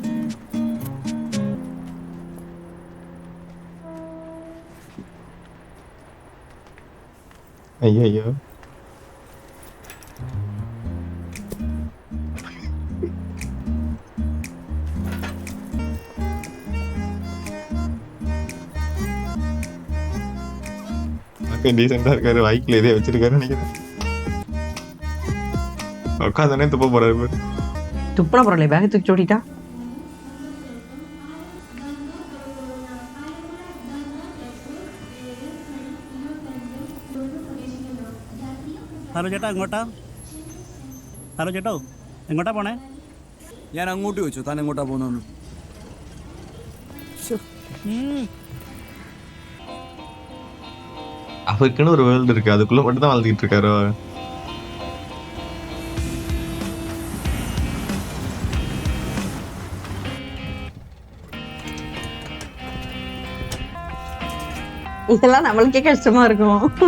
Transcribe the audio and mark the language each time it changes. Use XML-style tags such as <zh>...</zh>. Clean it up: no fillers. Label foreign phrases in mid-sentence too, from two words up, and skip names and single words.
<ta>ஐயோ ஐயோ டீசெண்டா இருக்காரு. வாய்க்குல எதையோ வச்சிருக்காரு நினைக்கிறேன். உட்காந்தானே துப்ப போறாரு. துப்புன பரவாயில்ல, பேக் தூக்கி ஓடிட்டா.</ta> <ml>ഹലോ ചേട്ടാ, എങ്ങോട്ടാ? ഹലോ ചേട്ടോ, എങ്ങോട്ടാ പോണേ? ഞാൻ അങ്ങോട്ട് ചോദിച്ചു, താൻ എങ്ങോട്ടാ പോകുന്നു?</ml> <ta>அவருக்குன்னு ஒரு வேர்ல்டு இருக்கு, அதுக்குள்ள மட்டும் தான் வாழ்ந்துட்டு இருக்காரு. இதெல்லாம் நம்மளுக்கே கஷ்டமா இருக்கும்.</ta>